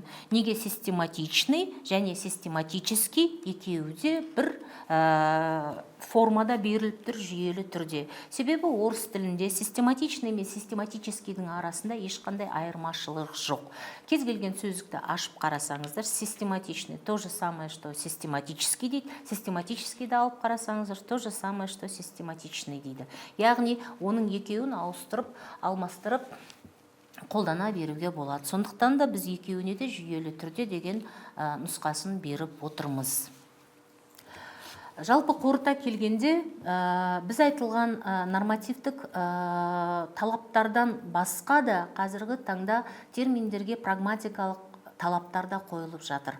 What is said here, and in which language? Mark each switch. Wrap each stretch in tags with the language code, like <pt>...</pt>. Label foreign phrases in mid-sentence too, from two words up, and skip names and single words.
<kk>Неге систематичный және систематический екеуі де бір формада беріліп тұр жүйелі түрде. Себебі орыс тілінде систематичный мен систематическийдің арасында ешқандай айырмашылық жоқ. Кез келген сөздікті ашып қарасаңыздар,</kk> <ru>систематичный то же самое, что систематический</ru> <kk>дейді, систематическийді алып қарасаңыздар,</kk> <ru>то же самое, что систематичный дейді.</ru> <kk>Яғни оның екеуін ауыстырып, алмастырып қолдана беруге болады. Сондықтан да біз екеуіне де жүйелі түрде деген нұсқасын беріп отырмыз. Жалпы қорыта келгенде, біз айтылған нормативтік талаптардан басқа да қазіргі таңда терминдерге прагматикалық талаптар да қойылып жатыр.</kk>